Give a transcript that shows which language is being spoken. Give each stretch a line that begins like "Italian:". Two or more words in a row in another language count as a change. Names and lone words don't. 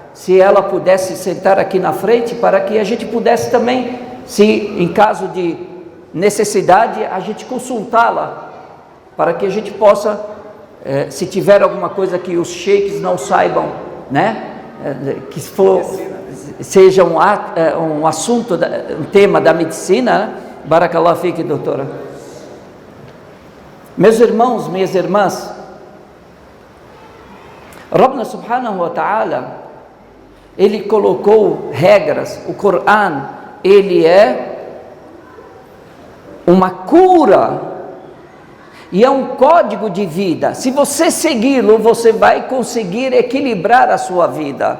Portuguese: Se ela pudesse sentar aqui na frente, para que a gente pudesse também, se em caso de necessidade, a gente consultá-la, para que a gente possa, se tiver alguma coisa que os sheiks não saibam, né, que seja um assunto, um tema da medicina, né?
Arabic: بارك الله فيكِ, doutora.
Portuguese: Meus irmãos, minhas irmãs,
Arabic: ربنا سبحانه وتعالى,
Portuguese: ele colocou regras. O Coran, ele é uma cura e é um código de vida. Se você segui-lo, você vai conseguir equilibrar a sua vida.